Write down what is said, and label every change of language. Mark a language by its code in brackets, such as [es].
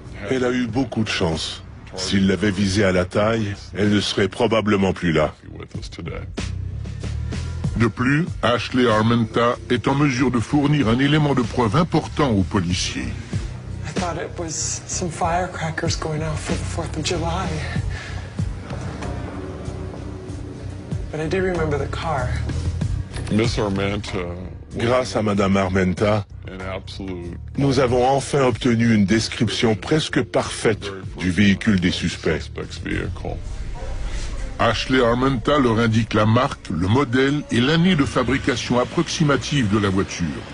[fr] Elle a eu beaucoup de chance. S'il l'avait visée à la taille, elle ne serait probablement plus là. De plus, Ashley Armenta est en mesure de fournir un élément de preuve important aux policiers. [en] I thought it was some firecrackers going off for the 4th of July. But I do remember the car. Miss Armenta, [fr] Grâce à Madame Armenta, nous avons enfin obtenu une description presque parfaite du véhicule des suspects. Ashley Armenta leur indique la marque, le modèle et l'année de fabrication approximative de la voiture.